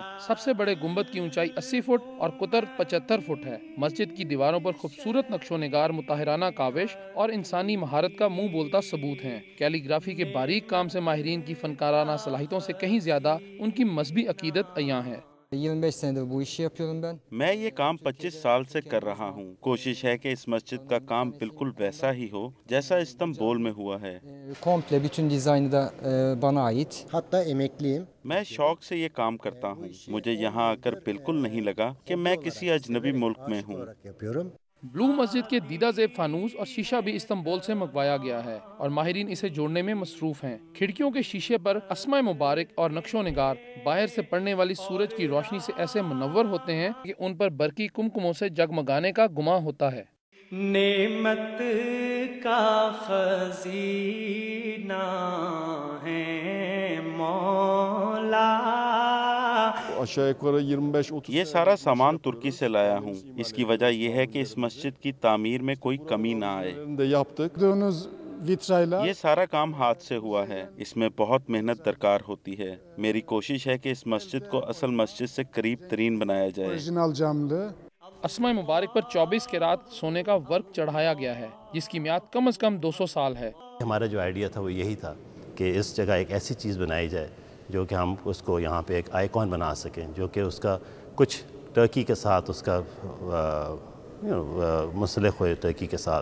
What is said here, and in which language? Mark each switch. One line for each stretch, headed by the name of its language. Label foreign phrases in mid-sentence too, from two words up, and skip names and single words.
Urdu: سب سے بڑے گنبد کی اونچائی 80 فٹ اور قطر 75 فٹ ہے۔ مسجد کی دیواروں پر خوبصورت نقش و نگار، مطہرانہ کاوش اور انسانی مہارت کا منہ بولتا ثبوت ہیں۔ کیلی گرافی کے باریک کام سے ماہرین کی فنکارانہ صلاحیتوں سے کہیں زیادہ ان کی مذہبی عقیدت عیاں ہے۔
Turkish: 25 senedir bu işi yapıyorum ben.
Urdu: میں یہ کام 25 سال سے کر رہا ہوں۔ کوشش ہے کہ اس مسجد کا کام بالکل ویسا ہی ہو جیسا استنبول میں ہوا ہے۔
Turkish: Komple bütün dizaynı da bana ait. Hatta emekliyim.
Urdu: میں شوق سے یہ کام کرتا ہوں۔ مجھے یہاں آ کر بالکل نہیں لگا کہ میں کسی اجنبی ملک میں ہوں۔
Turkish: Yapıyorum.
Urdu: بلو مسجد کے دیدہ زیب فانوس اور شیشہ بھی استنبول سے منگوایا گیا ہے اور ماہرین اسے جوڑنے میں مصروف ہیں۔ کھڑکیوں کے شیشے پر اسماء مبارک اور نقش و نگار باہر سے پڑنے والی سورج کی روشنی سے ایسے منور ہوتے ہیں کہ ان پر برقی کمکموں سے جگمگانے کا گمان ہوتا ہے۔ نعمت کا خزینہ ہے مولا۔
Turkish: Aşağı yukarı 25-30
Urdu: یہ سارا سامان ترکی سے لایا ہوں۔ اس کی وجہ یہ ہے کہ اس مسجد کی تعمیر میں کوئی کمی نہ آئے۔
Turkish: de yaptık. Gördüğünüz vitrayla
Urdu: یہ سارا کام ہاتھ سے ہوا ہے۔ اس میں بہت محنت درکار ہوتی ہے۔ میری کوشش ہے کہ اس مسجد کو اصل مسجد سے قریب ترین بنایا جائے۔
Turkish: orijinal camlı.
Urdu: اسماء مبارک پر 24 قیرات سونے کا ورق چڑھایا گیا ہے جس کی میعاد کم از کم 200 سال ہے۔ ہمارا جو آئیڈیا تھا وہ یہی تھا کہ اس جگہ ایک ایسی چیز بنائی جائے جو کہ ہم اس کو یہاں پہ ایک آئیکن بنا سکیں، جو کہ اس کا کچھ ٹرکی کے ساتھ اس کا منسلک ہوئے ٹرکی کے ساتھ۔